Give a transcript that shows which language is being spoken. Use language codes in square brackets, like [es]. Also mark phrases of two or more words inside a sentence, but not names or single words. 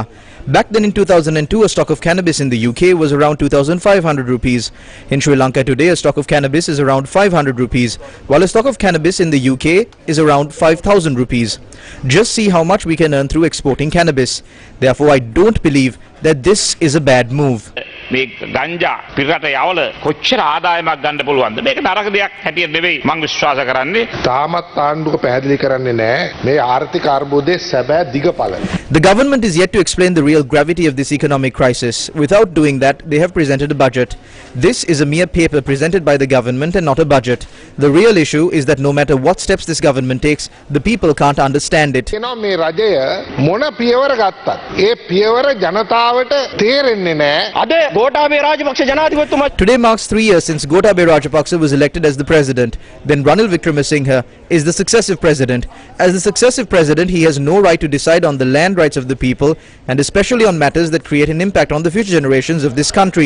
[en] Back then in 2002, a stock of cannabis in the UK was around 2,500 rupees. In Sri Lanka today, a stock of cannabis is around 500 rupees, while a stock of cannabis in the UK is around 5,000 rupees. Just see how much we can earn through exporting cannabis. Therefore, I don't believe that this is a bad move. [si] මේ ගංජා පිරට යවල කොච්චර ආදායමක් ගන්න පුළුවන්ද මේක නරක දෙයක් හැටියට නෙවෙයි මම විශ්වාස කරන්නේ තාමත් ආණ්ඩුව පැහැදිලි කරන්නේ නැහැ මේ ආර්ථික අර්බුදයේ සැබෑ දිගපළ. [en] The government is yet to explain the real gravity of this economic crisis. Without doing that, they have presented a budget. This is a mere paper presented by the government and not a budget. The real issue is that no matter what steps this government takes, the people can't understand it. [si] මේ රජය මොන පියවර ගත්තත් ඒ පියවර ජනතාවට තේරෙන්නේ නැහැ. [en] Today marks 3 years since Gotabaya Rajapaksa was elected as the president. Then Ranil Wickremesinghe is the successive president. As the successive president, he has no right to decide on the land rights of the people and especially on matters that create an impact on the future generations of this country.